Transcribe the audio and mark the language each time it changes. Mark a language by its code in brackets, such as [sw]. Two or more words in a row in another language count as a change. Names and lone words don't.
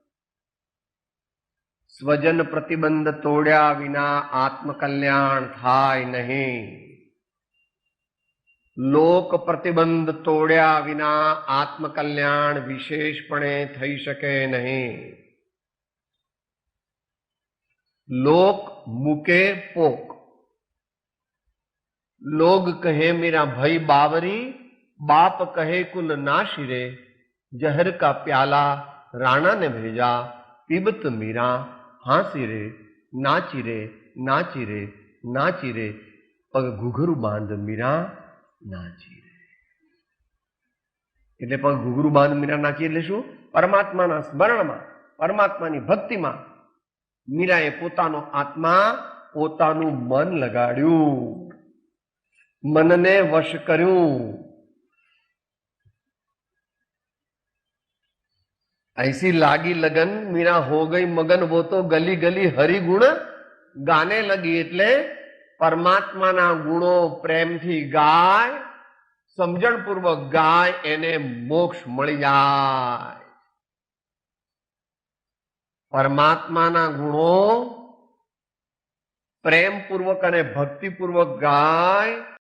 [gu] સ્વજન પ્રતિબંધ તોડ્યા વિના આત્મકલ્યાણ થાય નહીં. લોક પ્રતિબંધ તોડ્યા વિના આત્મકલ્યાણ વિશેષપણે થઈ શકે નહીં. લોક મૂકે પોક. [hi] लोग कहे मेरा भाई बावरी, बाप कहे कुल नाशिरे, जहर का प्याला राणा ने भेजा, पीबत मीरा हांसी रे, नाची रे नाची रे नाची रे, पग घुघरू बांध मीरा नाची रे. [gu] એટલે પગ ઘુઘરું બાંધ મીરા નાચી એટલે શું? પરમાત્માના સ્મરણમાં, પરમાત્માની ભક્તિમાં મીરાએ પોતાનો આત્મા, પોતાનું મન લગાડ્યું, મનને વશ કરું. [hi] ऐसी लागी लगन मीरा हो गई मगन, वो तो गली गली हरि गुण गाने लगी. [gu] એટલે પરમાત્માના ગુણો પ્રેમથી ગાય, સમજણપૂર્વક ગાય, એને મોક્ષ મળી જાય. પરમાત્માના ગુણો પ્રેમપૂર્વક અને ભક્તિપૂર્વક ગાય.